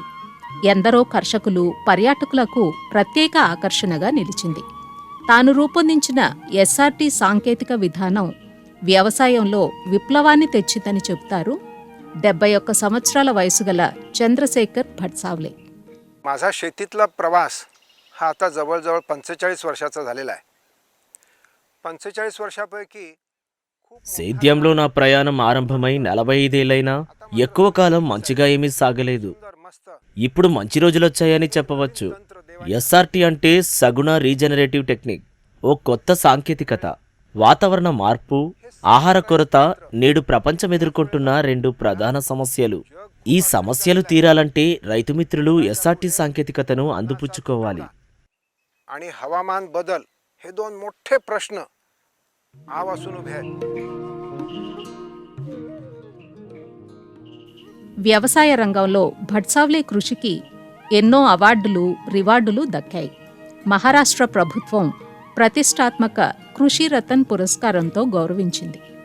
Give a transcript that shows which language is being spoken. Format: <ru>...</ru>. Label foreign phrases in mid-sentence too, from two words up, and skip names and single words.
<te>ఎందరో కర్షకులు, పర్యాటకులకు ప్రత్యేక ఆకర్షణగా నిలిచింది. తాను రూపొందించిన ఎస్ఆర్టీ సాంకేతిక విధానం వ్యవసాయంలో విప్లవాన్ని తెచ్చిందని చెబుతారు 71 సంవత్సరాల వయసు గల చంద్రశేఖర్ భట్సావలే.</te> <mr>माझा शेतीतला प्रवास हा आता जवळजवळ 45 वर्षाचा झालेला आहे. 45 वर्षापैकी</mr> <te>సేద్యంలో నా ప్రయాణం ఆరంభమై 45 ఏళ్లైనా ఎక్కువ కాలం మంచిగా ఏమీ సాగలేదు. ఇప్పుడు మంచి రోజులొచ్చాయని చెప్పవచ్చు. ఎస్ఆర్టీ అంటే సగుణ</te> <en>regenerative technique,</en> <te>ఓ కొత్త సాంకేతికత. వాతావరణ మార్పు, ఆహార కొరత నేడు ప్రపంచం ఎదుర్కొంటున్న 2 ప్రధాన సమస్యలు. ఈ సమస్యలు తీరాలంటే రైతుమిత్రులు ఎస్ఆర్టీ సాంకేతికతను అందిపుచ్చుకోవాలి.</te> <mr>आणि हवामान बदल हे 2 मोठे प्रश्न आवासून उभे आहेत.</mr> <te>వ్యవసాయ రంగంలో భట్సావలే కృషికి ఎన్నో అవార్డులు, రివార్డులు దక్కాయి. మహారాష్ట్ర ప్రభుత్వం ప్రతిష్టాత్మక కృషి రతన్ పురస్కారంతో గౌరవించింది.</te>